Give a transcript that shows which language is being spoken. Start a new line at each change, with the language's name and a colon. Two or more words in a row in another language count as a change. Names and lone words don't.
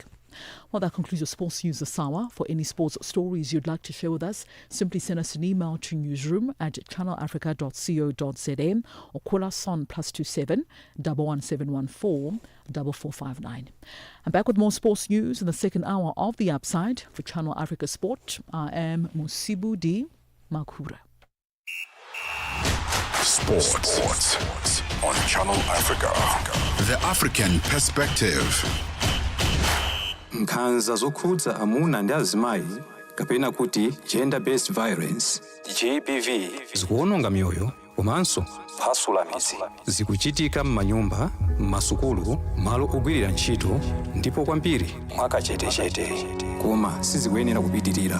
English: Well, that concludes your sports news this hour. For any sports stories you'd like to share with us, simply send us an email to newsroom@channelafrica.co.za or call us on +27 11714 4459. I'm back with more sports news in the second hour of The Upside. For Channel Africa Sport, I am Musibudi Makura. Sports on Channel Africa. The African Perspective.
Nyanja: Nkhanza zokhudza amuna ndi azimayi kapena kuti
English: gender based violence
Nyanja: GBV zikuwononga mioyo komanso kuphwasula midzi. Zikuchitika m'manyumba, m'masukulu, malo ogwirira ntchito ndipo kwambiri mwakachetechete, koma sizikuyenera kupitirira.